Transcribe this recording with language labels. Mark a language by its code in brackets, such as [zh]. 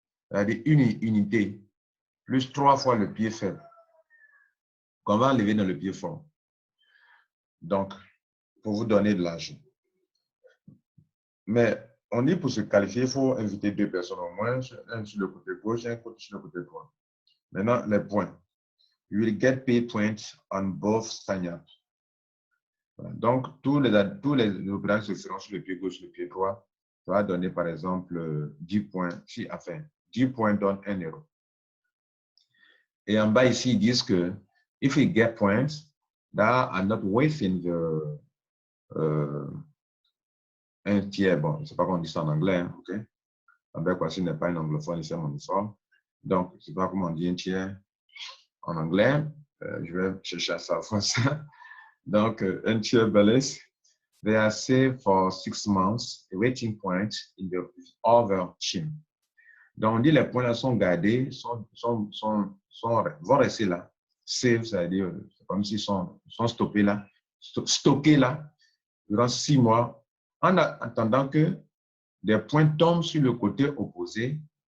[fr] C'est-à-dire une unité plus 3 fois le pied faible qu'on va enlever dans le pied fort. Donc, pour vous donner de l'argent. Mais on dit pour se qualifier, il faut inviter 2 personnes au moins, un sur le côté gauche et un sur le côté droit. Maintenant, les points. [en] You will get paid points on both sign-up. [fr] Donc, tous les opérations se feront sur le pied gauche et le pied droit. Ça va donner, par exemple, 10 points. Enfin, 10 points donne 1 €. Et en bas ici, ils disent que [en] if you get points that are not within the [fr] un tiers, bon, je ne sais pas comment on dit ça en anglais, hein, ok? Avec voici n'est pas un anglophone, c'est mon histoire. Donc, je ne sais pas comment on dit un tiers en anglais. Je vais chercher ça en français. Donc, un tiers balance. [en] They are saved for 6 months, awaiting points in the other chain. [fr] Donc, on dit les points là sont gardés, vont rester là. Save, c'est-à-dire, c'est comme s'ils sont stoppés là, stockés là, durant 6 mois, en attendant que des points tombent sur le côté opposé